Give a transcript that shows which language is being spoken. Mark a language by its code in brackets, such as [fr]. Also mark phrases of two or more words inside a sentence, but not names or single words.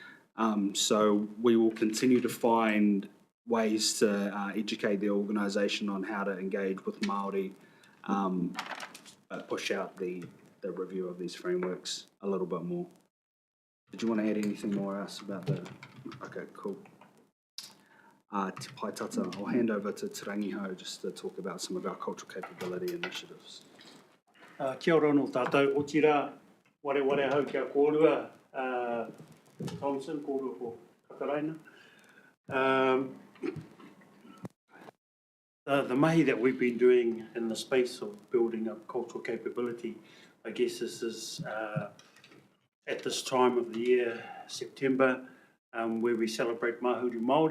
[en] So we will continue to find ways to educate the organisation on how to engage with Māori, but push out the review of these frameworks a little bit more. Did you want to add anything more else about the... Okay, cool. Te Pai Tata, I'll hand over to Te Rangiho just to talk about some of our cultural capability initiatives. [mi] Kia ora no tātou, o tira ware hau kia kōrua, Thompson, kōrua ko Kakaraina. [en] The mahi that we've been doing in the space of building up cultural capability, I guess this is at this time of the year, September, where we celebrate Mahuru Māori.